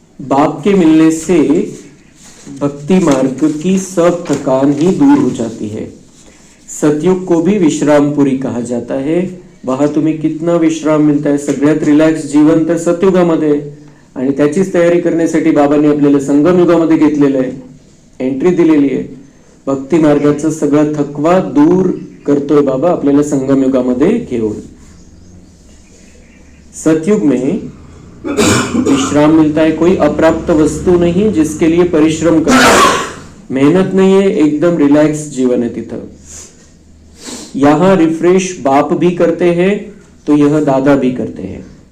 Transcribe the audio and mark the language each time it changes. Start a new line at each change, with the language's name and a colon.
Hindi: बाप के मिलने से भक्ति मार्ग की सब थकान ही दूर हो जाती है. सतयुग को भी विश्रामपुरी कहा जाता है. वहां तुम्हें कितना विश्राम मिलता है.
Marathi: सगळ्यात रिलॅक्स जीवन तर सतयुगामध्ये. आणि त्याचीच तयारी करण्यासाठी बाबांनी आपल्याला संगम युगामध्ये घेतलेलं आहे, एंट्री दिलेली आहे. भक्ती मार्गाचा सगळा थकवा दूर करतोय बाबा आपल्याला संगम युगामध्ये घेऊन.
Hindi: सतयुग में विश्राम मिलता है. कोई अप्राप्त वस्तु नहीं जिसके लिए परिश्रम करना, मेहनत नहीं है, एकदम रिलैक्स जीवन है तिथं. यहां रिफ्रेश बाप भी करते हैं तो यह दादा भी करते हैं.